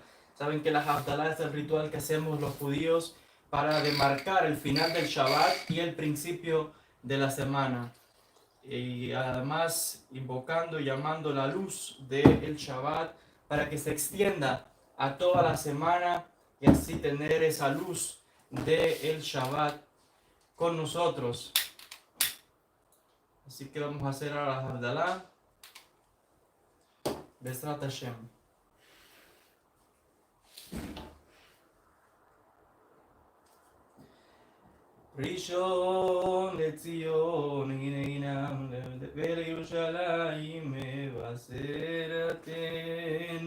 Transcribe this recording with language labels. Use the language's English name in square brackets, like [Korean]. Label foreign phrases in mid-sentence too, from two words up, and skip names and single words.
[Spanish] Saben que la Haftalah es el ritual que hacemos los judíos para demarcar el final del Shabbat y el principio de la semana, y además invocando y llamando la luz del Shabbat para que se extienda a toda la semana y así tener esa luz del Shabbat con nosotros. Así que vamos a hacer ahora la Havdalah. [Hebrew] בעזרת השם. ראשון לציון הנם ולירושלים מבשרתן